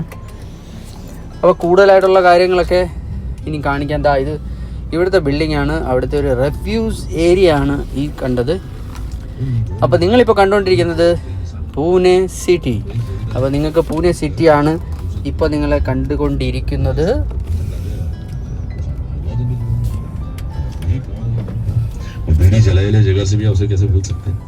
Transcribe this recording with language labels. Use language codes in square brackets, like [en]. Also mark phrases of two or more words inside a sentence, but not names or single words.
[ml] അപ്പോൾ കൂടുതലായിട്ടുള്ള കാര്യങ്ങളൊക്കെ ഇനി കാണിക്കാൻ. ഇത് ഇവിടുത്തെ ബിൽഡിംഗാണ്, അവിടുത്തെ ഒരു [en] refuse area [ml] ആണ് ഈ കണ്ടത്. അപ്പോൾ നിങ്ങളിപ്പോൾ കണ്ടുകൊണ്ടിരിക്കുന്നത് പൂനെ സിറ്റി. അപ്പോൾ നിങ്ങൾക്ക് പൂനെ സിറ്റിയാണ് ഇപ്പോൾ നിങ്ങളെ കണ്ടുകൊണ്ടിരിക്കുന്നത്. [hi] बीड़ी जलाए जगह से भी आप उसे कैसे भूल सकते हैं.